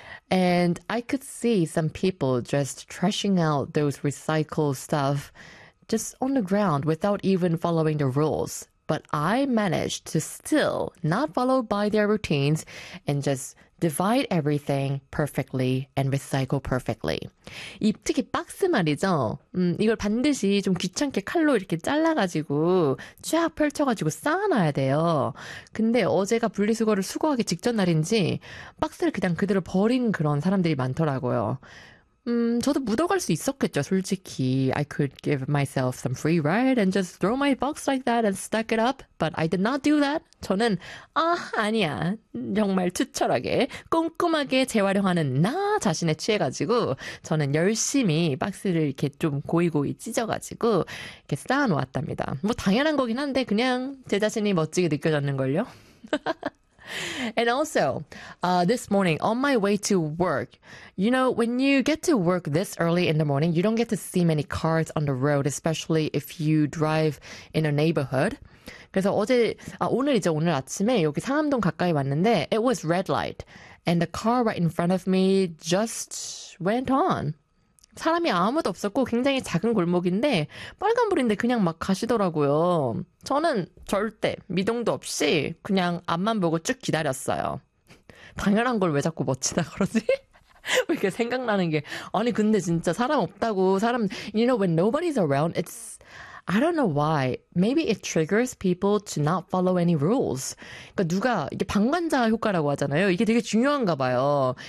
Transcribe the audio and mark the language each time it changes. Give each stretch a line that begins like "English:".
English: And I could see some people just trashing out those recycled stuff just on the ground without even following the rules. But I managed to still not follow by their routines and just divide everything perfectly and recycle perfectly.
Korean: 이 특히 박스 말이죠. 이걸 반드시 좀 귀찮게 칼로 이렇게 잘라가지고 쫙 펼쳐가지고 쌓아놔야 돼요. 근데 어제가 분리수거를 수거하기 직전 날인지 박스를 그냥 그대로 버린 그런 사람들이 많더라고요. 저도 묻어갈 수 있었겠죠, 솔직히.
English: I could give myself some free ride and just throw my box like that and stack it up. But I did not do that.
Korean: 저는, 아, 아니야. 정말 투철하게, 꼼꼼하게 재활용하는 나 자신에 취해가지고 저는 열심히 박스를 이렇게 좀 고이고이 찢어가지고 이렇게 쌓아놓았답니다. 뭐 당연한 거긴 한데 그냥 제 자신이 멋지게 느껴졌는걸요.
English: And also, this morning, on my way to work, you know, when you get to work this early in the morning, you don't get to see many cars on the road, especially if you drive in a neighborhood.
Korean: 그래서 어제, 오늘 이제 오늘 아침에 여기 상암동 가까이 왔는데,
English: it was red light, and the car right in front of me just went on.
Korean: 사람이 아무도 없었고 굉장히 작은 골목인데 빨간불인데 그냥 막 가시더라고요. 저는 절대 미동도 없이 그냥 앞만 보고 쭉 기다렸어요. 당연한 걸 왜 자꾸 멋지다 그러지? 이렇게 생각나는 게 아니 근데 진짜 사람 없다고 사람
English: You know when nobody's around it's I don't know why. Maybe it triggers people to not follow any rules.
Korean: 그러니까 누가 이게 방관자 효과라고 하잖아요. 이게 되게 중요한가 봐요.